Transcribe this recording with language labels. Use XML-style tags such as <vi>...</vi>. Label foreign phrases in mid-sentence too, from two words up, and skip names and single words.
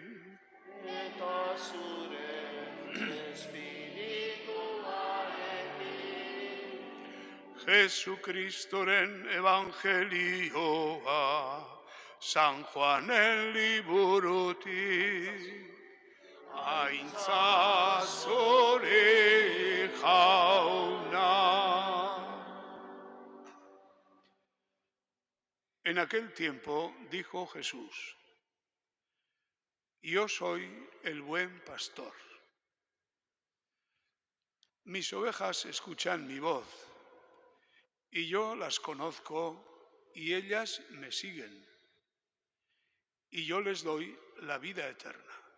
<eu>Eta zure espirituarekin. Jesucristoren evangelioa, San Juanen liburutik, aintza zure jauna.</eu> <es>En aquel tiempo dijo Jesús: Yo soy el buen pastor. Mis ovejas escuchan mi voz, y yo las conozco, y ellas me siguen, y yo les doy la vida eterna.</es>